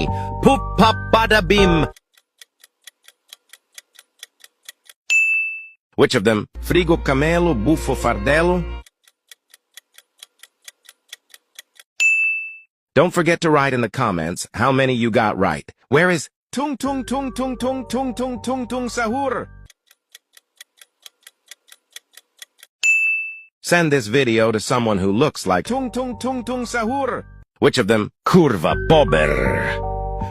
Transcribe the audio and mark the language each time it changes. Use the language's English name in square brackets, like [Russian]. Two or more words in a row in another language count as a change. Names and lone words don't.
[English] Puppa Badabim. Which of them? Frigo Camelo, Buffo Fardello? Don't forget to write in the comments how many you got right. Where is Tung Tung Tung Tung Tung Tung Tung Tung Tung Sahur? Send this video to someone who looks like Tung Tung Tung Tung Sahur. Which of them? Curva Bober.